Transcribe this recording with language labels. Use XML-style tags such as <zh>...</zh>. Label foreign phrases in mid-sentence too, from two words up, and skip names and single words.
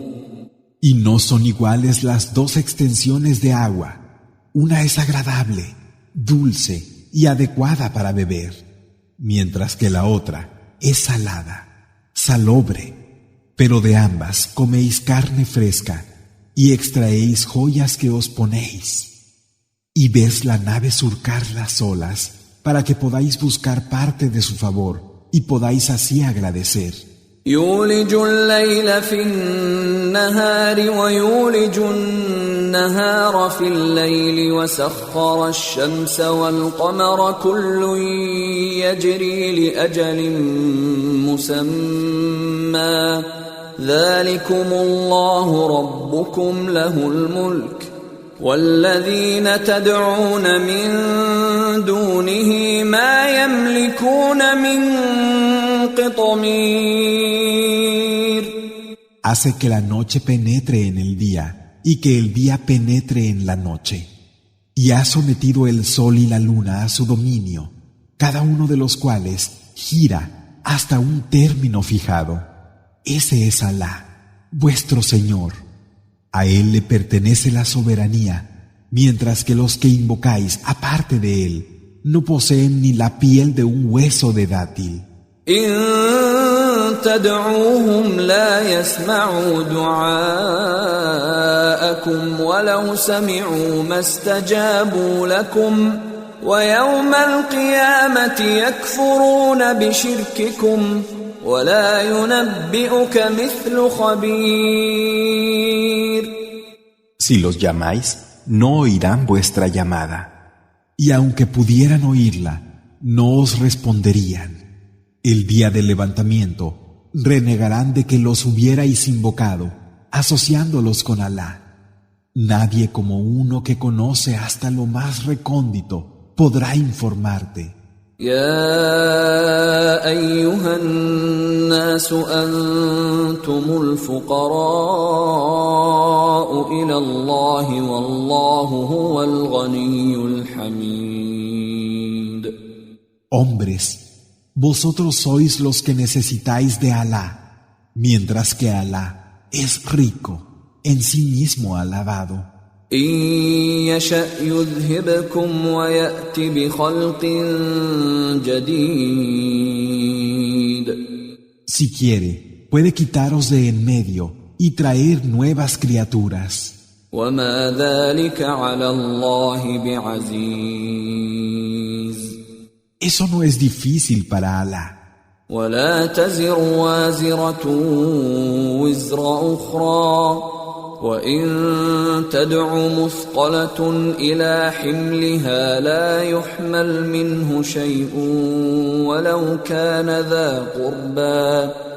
<es>Y no son iguales las dos extensiones de agua. Una es agradable, dulce y adecuada para beber, mientras que la otra es salada, salobre. Pero de ambas coméis carne fresca y extraéis joyas que os ponéis. Y ves la nave surcar las olas para que podáis buscar parte de su favor y podáis así agradecer.</es> <ar>يولج الليل في النهار ويولج النهار في الليل وسخر الشمس والقمر كل يجري لأجل مسمى ذلكم الله ربكم له الملك والذين تدعون من دونه ما يملكون من قطمير.</ar> <es>Hace que la noche penetre en el día y que el día penetre en la noche. Y ha sometido el sol y la luna a su dominio. cada uno de los cuales gira hasta un término fijado. Ese es Alá, vuestro Señor. A Él le pertenece la soberanía, mientras que los que invocáis aparte de Él no poseen ni la piel de un hueso de dátil.</es> <ar>تدعوهم لا يسمعوا دعاءكم ولو سمعوا ما استجابوا لكم ويوم القيامة يكفرون بشرككم ولا ينبئك مثل خبير.</ar> <es>Si los llamáis, no oirán vuestra llamada, y aunque pudieran oírla, no os responderían. El día del levantamiento renegarán de que los hubierais invocado, asociándolos con Alá. Nadie como uno que conoce hasta lo más recóndito podrá informarte.</es> <ar>يا أيها الناس أنتم الفقراء إلى الله والله هو الغني الحميد.</ar> <es>Hombres, vosotros sois los que necesitáis de Alá, mientras que Alá es rico, en sí mismo alabado.</es> <ar>إن يشأ يذهبكم ويأت بخلق جديد.</ar> <es>Si quiere, puede quitaros de en medio y traer nuevas criaturas.</es> <ar>وما ذلك على الله بعزيز.</ar> <es>Eso no es difícil para Alá.</es> <ar>ولا تزر وازرة وزر أخرى وإن تدع مثقلة إلى حملها لا يحمل منه شيء ولو كان ذا قربى</ar>